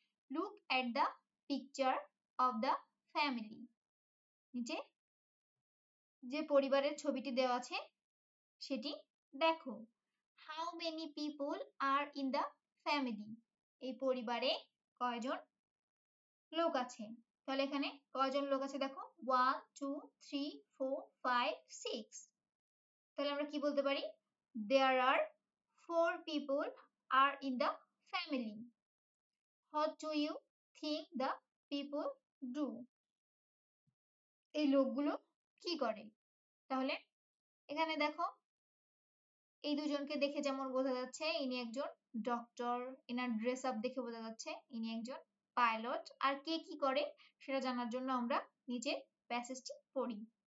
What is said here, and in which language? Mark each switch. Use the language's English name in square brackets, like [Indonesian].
[English] Look at the picture of the family. [Bangla] নিচে যে পরিবারের ছবিটি দেওয়া আছে সেটি দেখো। [English] How many people are in the family? [Bangla] এই পরিবারে কয়জন লোক আছে? তাহলে এখানে কয়জন লোক আছে দেখো 1 2 3 4 5 6। তাহলে আমরা কি বলতে পারি? [English] There are 4 people are in the family. What do you think the people do? [Bangla] এই লোকগুলো কি করে? তাহলে এখানে দেখো এই দুজনকে দেখে যেমন বোঝা যাচ্ছে ইনি একজন ডক্টর, এনার ড্রেস আপ দেখে বোঝা যাচ্ছে ইনি একজন পাইলট। আর কে কি করে সেটা জানার জন্য আমরা নিচে প্যাসেজটি পড়ি।